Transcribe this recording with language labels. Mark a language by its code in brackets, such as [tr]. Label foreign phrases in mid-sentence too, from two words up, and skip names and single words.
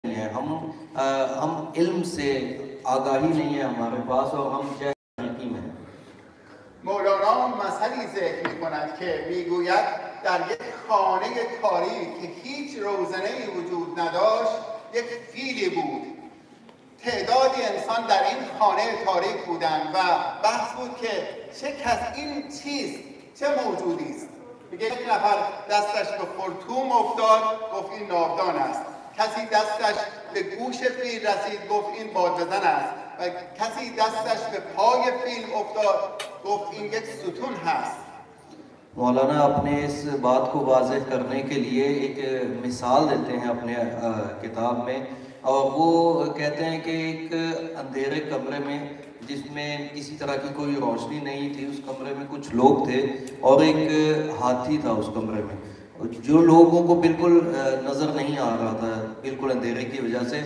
[ur] ہے. ہم علم سے آگاہی نہیں ہے ہمارے پاس اور ہم جہلکی میں ہیں. [fa] مولانا مثلی ذکر می‌کند که میگوید در یک خانه تاریک که هیچ روزنه‌ای وجود نداشت یک فیلی بود. تعدادی انسان در این خانه تاریک بودند و بحث بود که چه کس این چیست، چه موجودی است. میگه یک نفر دستش به خرطوم افتاد، گفت این ناودان است. کسی دستش به گوش فیل رسید، گفت این بادبزن است. و کسی دستش به پای فیل افتاد، گفت این یک ستون هست. [ur] مولانا اپنے اس بات کو واضح کرنے کے لیے ایک مثال دیتے ہیں اپنے کتاب میں، اور وہ کہتے ہیں کہ ایک اندھیرے کمرے میں جس میں کسی طرح کی کوئی روشنی نہیں تھی، اس کمرے میں کچھ لوگ تھے اور ایک ہاتھی تھا اس کمرے میں، جو لوگوں کو بالکل نظر نہیں آ رہا تھا بالکل اندھیرے کی وجہ سے.